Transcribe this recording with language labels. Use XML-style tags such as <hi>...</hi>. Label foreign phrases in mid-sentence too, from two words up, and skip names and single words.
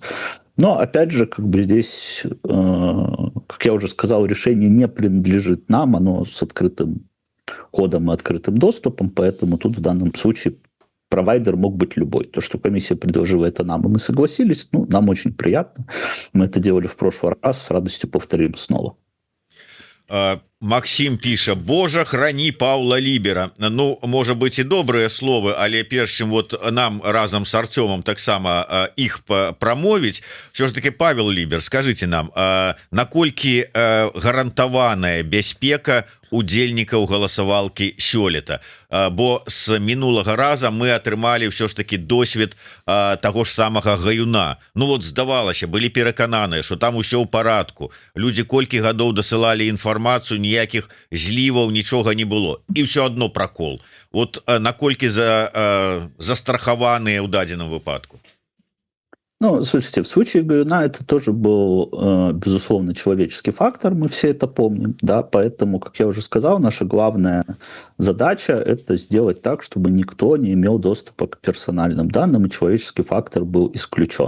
<ru>Но, опять же, здесь, как я уже сказал, решение не принадлежит нам, оно с открытым кодом и открытым доступом, поэтому тут в данном случае провайдер мог быть любой. То, что комиссия предложила это нам, и мы согласились, нам очень приятно. Мы это делали в прошлый раз, с радостью повторим снова.</ru> <be>Максим піша: Божа, храни Паўла Лібера. Можа быць і добрыя словы, але перш чым нам разам с Артёмом таксама іх прамовіць, все ж таки, Павел Лібер,</be> <ru>скажите нам,</ru> <be>наколькі гарантаваная бяспека удзельнікаў галасавалкі сёлета, бо з мінулага раза мы атрымалі ўсё ж таки досвед таго ж самага гаюна. Здавалася, былі перакананыя, что там усё ў парадку, людзі колькі гадоў дасылалі інфармацыю, ніякіх зліваў, нічога не было, і ўсё адно пракол. Наколькі застрахаваныя ў дадзеным выпадку?</be> <ru>Слушайте, в случае Гаюна это тоже был, безусловно, человеческий фактор, мы все это помним, да, поэтому, как я уже сказал, наша главная задача – это сделать так, чтобы никто не имел доступа к персональным данным, и человеческий фактор был исключен.</ru>